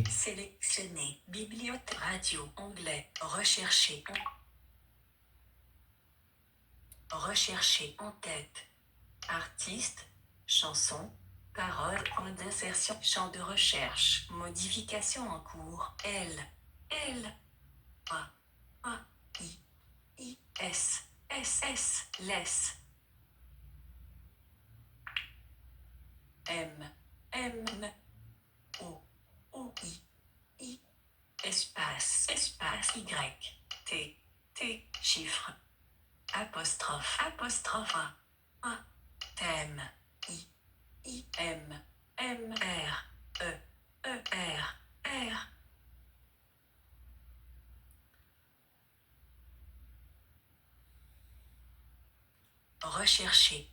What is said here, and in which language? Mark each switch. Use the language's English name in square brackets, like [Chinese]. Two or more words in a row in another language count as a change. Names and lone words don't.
[French] Sélectionner. Bibliothèque. Radio. Onglet. Rechercher. Rechercher en tête. Artiste. Chanson. Parole. Point d'insertion. Champ de recherche. Modification en cours. L. A. I. S. Laisse. M. O. I. Espace. Y. T. Chiffre. Apostrophe. A. Thème. M. R. R. Rechercher.